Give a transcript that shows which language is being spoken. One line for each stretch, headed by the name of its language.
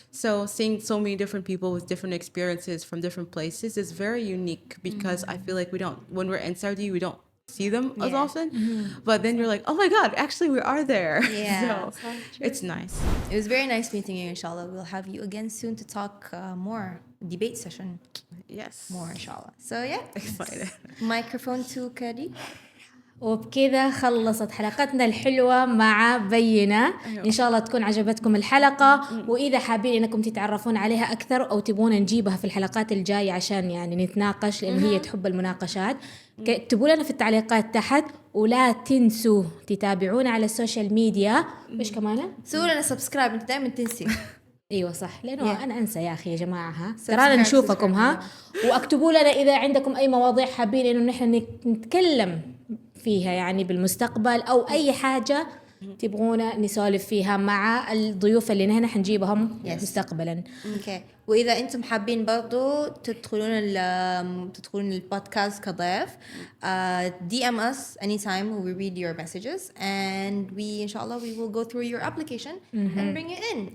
English: So seeing so many different people with different experiences from different places is very unique, because I feel like when we're in Saudi, we don't see them as Yeah. often. But then you're like, oh my God, actually we are there. Yeah. So it's nice. It was very nice meeting you, inshallah. We'll have you again soon to talk more, debate session Yes. more, inshallah. So yeah, Excited. microphone to Kadi.
Arabic: وبكذا خلصت حلقتنا الحلوة مع بينة. إن شاء الله تكون عجبتكم الحلقة، وإذا حابين إنكم تتعرفون عليها أكثر أو تبون نجيبها في الحلقات الجاية عشان يعني نتناقش، لأن هي تحب المناقشات، اكتبوا لنا في التعليقات تحت، ولا تنسوا تتابعونا على السوشيال ميديا. إيش كمان؟ سووا لنا سبسكرايب، أنت دائما تنسي. ايوه صح، لانه انا انسى يا اخي يا جماعه. ها
English: Subscribe,
Arabic: ترانا نشوفكم. ها
English: subscribe.
Arabic: واكتبوا لنا اذا عندكم اي مواضيع حابين انه نحن نتكلم فيها يعني بالمستقبل، او اي حاجه تبغونا نسولف فيها مع الضيوف اللي نحن حنجيبهم مستقبلا. اوكي، واذا انتم حابين برضو تدخلون البودكاست كضيف،
English: DM us anytime. We read your messages and we inshallah we will go through your application and bring you in.